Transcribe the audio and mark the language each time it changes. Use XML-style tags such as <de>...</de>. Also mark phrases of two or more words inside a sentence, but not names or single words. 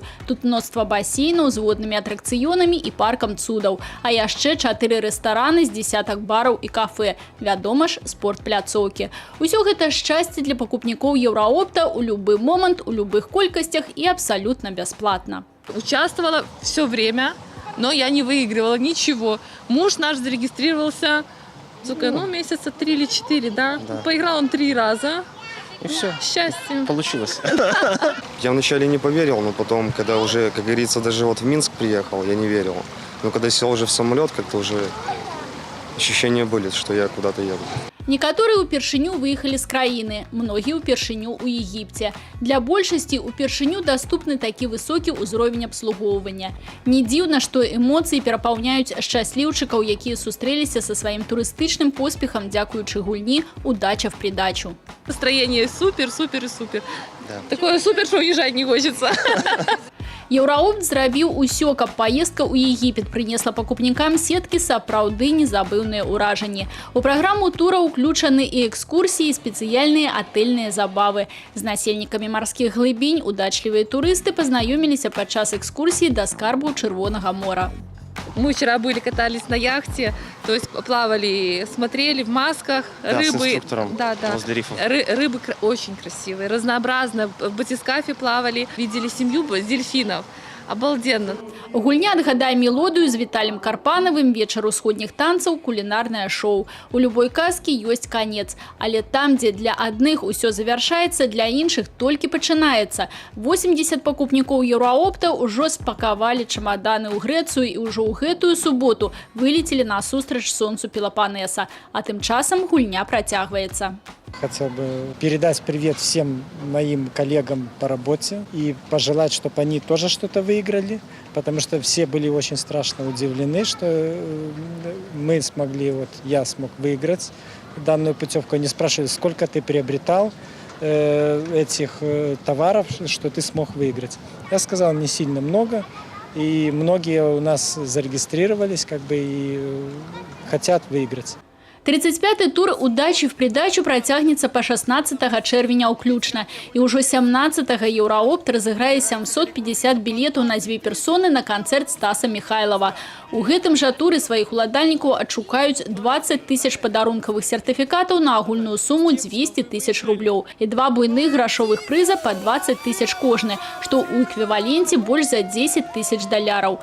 <be>Тут мноства басейнаў з воднымі атракцыёнамі і паркам цудаў. А яшчэ 4 рэстараны з дзесятак бараў і кафэ. Вядома ж, спортпляцоўкі. Усё гэта шчасце для пакупнікоў Еўраопта ў любы момант, у любых колькасцях і абсалютна бясплатна.</be> <ru>Участвовала все время, но я не выигрывала ничего. Муж наш зарегистрировался, месяца 3 или 4, да? Поиграл он 3 раза. И все. Счастье. Получилось. Я вначале не поверил, но потом, когда уже, как говорится, даже вот в Минск приехал, я не верил. Но когда сел уже в самолет, как-то уже ощущения были, что я куда-то еду.</ru> <be>Некаторыя ўпершыню выехалі з краіны, многія ўпершыню ў Егіпце. Для большасці ўпершыню даступны такі высокі ўзровень абслугоўвання. Не дзіўна, што эмоцыі перапаўняюць шчасліўчыкаў, якія сустрэліся са сваім турыстычным поспехам дзякуючы гульні «Удача в придачу».</be> <ru>Настроение супер, супер и супер. Да. Такое супер, что уезжать не хочется.</ru> <be>Еўраопт зрабіў усё, каб паездка ў Егіпет прынесла пакупнікам сеткі сапраўды незабыўныя ўражанні. У праграму тура ўключаны і экскурсіі, і спецыяльныя атэльныя забавы. З насельнікамі марскіх глыбінь удачлівыя турысты пазнаёміліся падчас экскурсіі да скарбу Чырвонага мора.</be> <ru>Мы вчера были, катались на яхте, то есть плавали, смотрели в масках. Да, рыбы, с инструктором возле рифов. Рыбы очень красивые, разнообразно. В батискафе плавали, видели семью дельфинов. Обалденно.</ru> <be>Гульня «Отгадай мелодию» з Віталем Карпанавым, вечар усходніх танцаў, кулінарнае шоу. У любой казкі ёсць канец, але там, дзе для адных усё завяршаецца, для іншых толькі пачынаецца. 80 пакупнікоў Еўраопта ўжо спакавалі чамаданы ў Грэцыю і ўжо ў гэтую суботу вылецелі насустрач сонцу Пелопоннеса. А тым часам гульня працягваецца.</be> <ru>Хотел бы передать привет всем моим коллегам по работе и пожелать, чтобы они тоже что-то выиграли, потому что все были очень страшно удивлены, что мы смогли, я смог выиграть данную путевку. Они спрашивали, сколько ты приобретал этих товаров, что ты смог выиграть. Я сказал, не сильно много, и многие у нас зарегистрировались и хотят выиграть.</ru> <be>35-й тур «Удачи в придачу» працягнецца па 16 чэрвеня ўключна. І ўжо 17-го Еўраопт разыграе 750 білетаў на 2 персоны на канцэрт Стаса Михайлова. У гэтым жа туры сваіх уладальнікаў адшукаюць 20 000 падарункавых сертыфікатаў на агульную суму 200 000 рублёў і 2 буйных грашовых прыза па 20 000 кожны, што ў эквіваленце больш за 10 000 даляраў.</be>